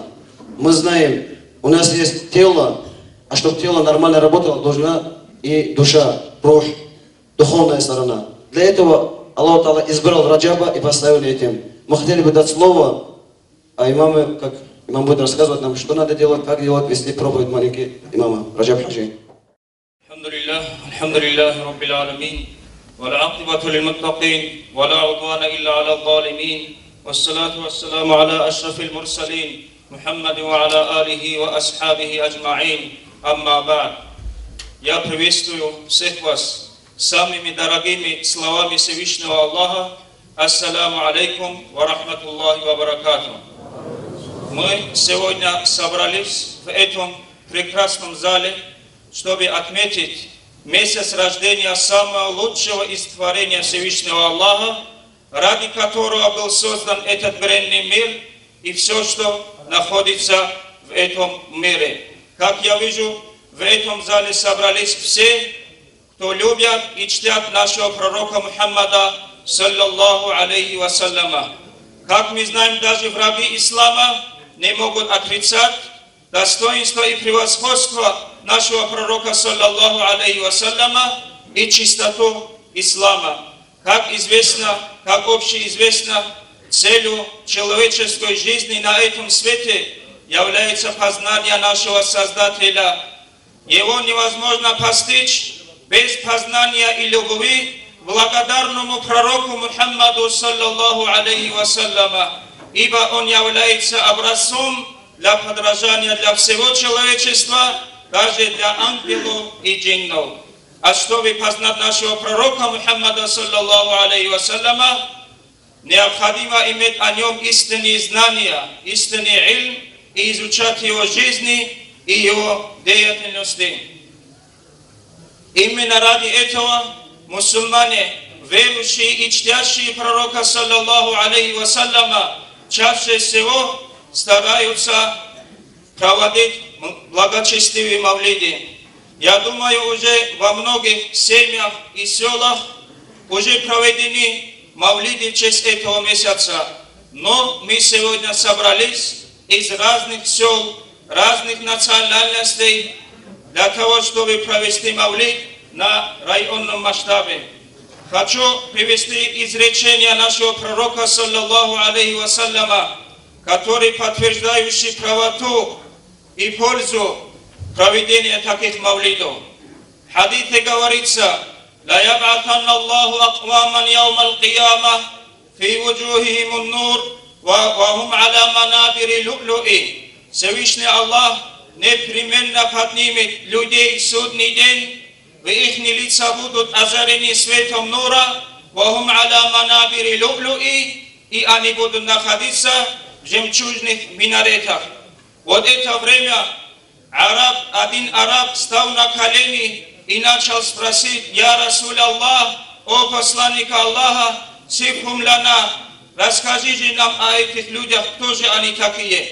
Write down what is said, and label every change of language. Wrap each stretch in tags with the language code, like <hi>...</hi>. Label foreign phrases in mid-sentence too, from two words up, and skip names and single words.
<ru>Мы знаем, у нас есть тело, а чтобы тело нормально работало, должна и душа, рух, духовная сторона. Для этого Аллах Та'ала избрал Раджаба и поставил этим. Мы хотели бы дать слово, а имамы, как имам будет рассказывать нам, что надо делать, как делать, если пробует маленький имама. Раджаб Хаджи.</ru> <ar>الحمد لله رب العالمين والعاقبة للمتقين ولا عدوان إلا على الظالمين والصلاة والسلام على أشرف المرسلين محمد وعلى آله وأصحابه أجمعين أما بعد.</ar> <ru>Я приветствую всех вас самыми дорогими словами Всевышнего Аллаха.</ru> <ar>السلام عليكم ورحمة الله وبركاته.</ar> <ru>Мы сегодня собрались в этом прекрасном зале, чтобы отметить месяц рождения самого лучшего из творения Всевышнего Аллаха, ради которого был создан этот бренный мир и все, что находится в этом мире. Как я вижу, в этом зале собрались все, кто любят и чтят нашего пророка Мухаммада,</ru> <ar>صلى الله عليه وسلم.</ar> <ru>Как мы знаем, даже враги ислама не могут отрицать достоинство и превосходство нашего пророка,</ru> <ar>صلى الله عليه وسلم,</ar> <ru>и чистоту ислама. Как известно, как общеизвестно, целью человеческой жизни на этом свете является познание нашего Создателя. Его невозможно постичь без познания и любви благодарному пророку Мухаммаду,</ru> <ar>صلى الله عليه وسلم,</ar> <ru>ибо он является образцом для подражания для всего человечества, даже для ангелов и джиннов. А чтобы познать нашего пророка Мухаммада,</ru> <ar>صلى الله عليه وسلم,</ar> <ru>необходимо иметь о нем истинные знания, истинный илм и изучать его жизни и его деятельности. Именно ради этого мусульмане, верующие и чтящие пророка,</ru> <ar>صلى الله عليه وسلم,</ar> <ru>чаще всего стараются проводить благочестивые мавлиди. Я думаю, уже во многих семьях и селах уже проведены Мавлиды в честь этого месяца. Но мы сегодня собрались из разных сел, разных национальностей, для того, чтобы провести мавлид на районном масштабе. Хочу привести изречение нашего пророка,</ru> <ar>صلى الله عليه وسلم,</ar> <ru>который подтверждающий правоту и пользу проведения таких мавлидов. В хадите говорится:</ru> <ar>«لا يبعثن الله أقواما يوم القيامة في وجوههم النور وهم على منابر لؤلؤ».</ar> <ru>Всевышний Аллах непременно поднимет людей в судный день, в их лица будут озарены светом нура,</ru> <ar>وهم على منابر لؤلؤ,</ar> <ru>и они будут находиться в жемчужных минаретах. Вот это время один араб стал на колени и начал спросить:</ru> <ar>«يا رسول الله,</ar> <ru>о посланник Аллаха,</ru> <ar>صفهم لنا,</ar> <ru>расскажите нам о этих людях, кто же они такие?»</ru>